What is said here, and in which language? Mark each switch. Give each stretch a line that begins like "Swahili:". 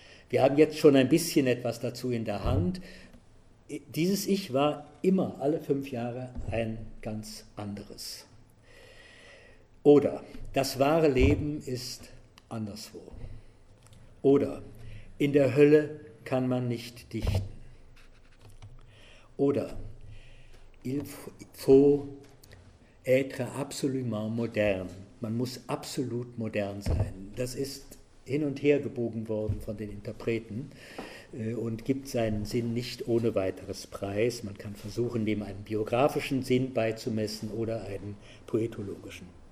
German: Wir haben jetzt schon ein bisschen etwas dazu in der Hand. Dieses Ich war immer, alle 5 Jahre, ein ganz anderes. Oder das wahre Leben ist anderswo. Oder in der Hölle kann man nicht dichten.
French: Oder il faut être absolument modern.
German: Man muss absolut modern sein. Das ist hin und her gebogen worden von den Interpreten und gibt seinen Sinn nicht ohne weiteres Preis. Man kann versuchen, dem einen biografischen Sinn beizumessen oder einen poetologischen.